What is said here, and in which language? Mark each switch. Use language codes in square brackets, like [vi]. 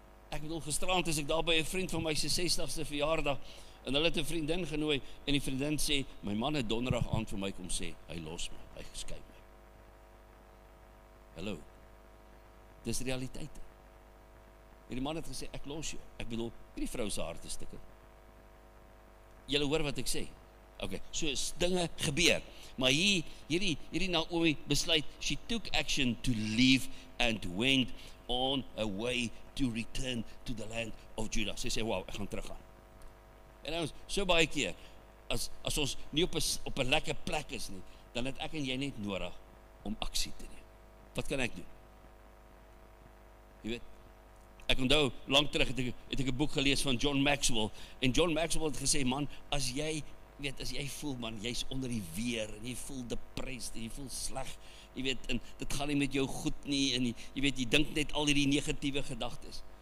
[af] Ek bedoel, gisterand is ek daar by 'n vriend van my se 60ste verjaardag, en hulle het 'n vriendin genooi, en die vriendin sê, my man het donderdag aand vir my kom sê, hy los my, hy geskei my. Hallo, dis realiteite. En die man het gesê, ek los jou. Ek bedoel, hierdie vrou se hart is stikke. Julle hoor wat ek sê. Okay, so dinge gebeur. Maar hierdie Naomi besluit, [en] she took action to leave and went on a way to return to the land of Judah. [af] Sy sê, wow, ek gaan teruggaan. En ons, so baie keer, as ons nie op 'n lekker plek is nie, dan het ek en jy net nodig om aksie te neem. Wat kan ek doen? Jy weet, ek onthou, lang terug het ek 'n boek gelees van John Maxwell, en John Maxwell het gesê, man, as jy voel, man, jy's onder die weer, en jy voel depressed, en jy voel sleg, jy weet, en dit gaan nie met jou goed nie, en jy weet, jy dink net al die negatiewe gedagtes.